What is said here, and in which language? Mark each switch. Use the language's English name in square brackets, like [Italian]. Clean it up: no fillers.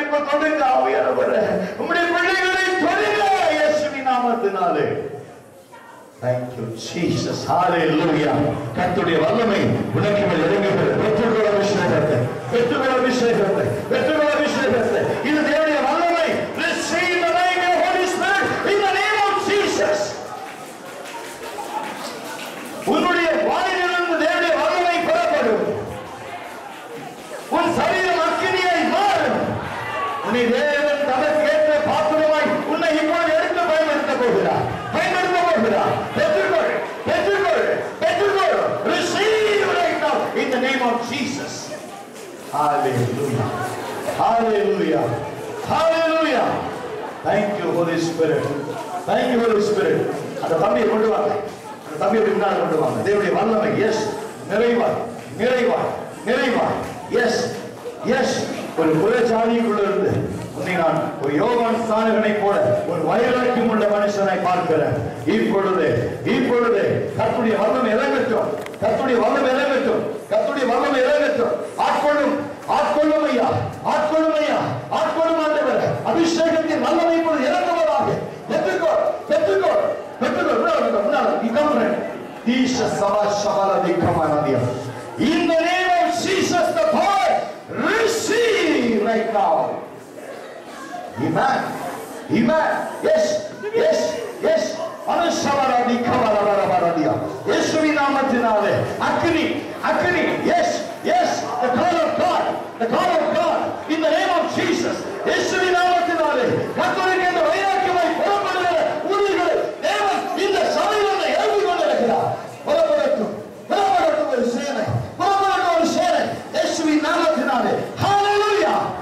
[Tamil] இப்ப தொடுங்க ஆவியானவரே, உம்முடைய பிள்ளைகளை தொடுங்க இயேசுவின் நாமத்தினாலே. [English] Thank you Jesus. [Tamil] Hallelujah. கர்த்தருடைய வல்லமை உனக்கு மேல் இறங்குகிறது. பெற்றுக்கொள் அபிஷேகத்தை, பெற்றுக்கொள் அபிஷேகத்தை, பெற்றுக்கொள் அபிஷேகத்தை. இது தேவனுடைய வல்லமை. [English] Receive the name of Holy Spirit in the name of Jesus. [Tamil] உன்னுடைய வாயிலிருந்து தேவனுடைய வல்லமை புறப்படும். உன் சரீரம் அக்கினியாய் மாறும். உன்னை தேவன் தனக்கு ஏற்ற பாத்திரமாய் உன்னை இப்பொழுது எடுத்து பயன்படுத்த போகிறார், பயன்படுத்த போகிறார். பெற்றுக்கொள் பெற்றுக்கொள் பெற்றுக்கொள். [English] Receive right now in the name of Jesus. Hallelujah. Hallelujah. Hallelujah. Thank you Holy Spirit. Thank you Holy Spirit. [Tamil] அந்த தம்பியை கொண்டு வாங்க, அந்த தம்பியை பின்னால் கொண்டு வாங்க. தேவனுடைய வல்லமை எஸ் நிறைவாய் நிறைவாய் நிறைவாய். S S. ஒரு புறஜாதிக்குள்ள இருந்து உன்னை நான் ஒரு யோவான் ஸ்நானகனை போல ஒரு வைராக்கியம் உள்ள மனுஷனை பார்க்கிறேன். இப்பொழுது இப்பொழுது கர்த்தருடைய வல்லமை இறங்கட்டும், கர்த்தருடைய வல்லமை இறங்கட்டும், கர்த்தருடைய வல்லமை இறங்கட்டும். ஆட்கொள்ளும் ஆட்கொள்ளும் ஐயா, ஆட்கொள்ளும் ஐயா, ஆட்கொள்ளும் ஆண்டவரே. அபிஷேகத்தின் வல்லமை இப்பொழுது இறங்குவதாக. பெற்றுக்கோ பெற்றுக்கோ பெற்றுக்கோ. முன்னாள் இக்கம்ரன் தீஷ சபா சபல திக்கமானதியா. [English] In the name of Jesus the power receive right now. Amen. Amen. Yes. Yes. Yes. அனுஷவராதி கவரவரவரதியா. [Tamil] இயேசுவின் நாமத்தினாலே அக்கினி அக்கினி. [English] Yes. Yes. The call of God. The call of God in the name of Jesus. [Tamil] இயேசுவின் நாமத்தினாலே கர்த்தருக்கு இந்த வைராக்கியமாய் புறப்படுகிற ஊழியர்களை தேவன் இந்த சபையிலே எழுதி கொண்டிருக்கிறார். புறப்படட்டும் புறப்படட்டும் ஒரு சேனை, புறப்படட்டும் ஒரு சேனை இயேசுவின் நாமத்தினாலே. ஹalleluya.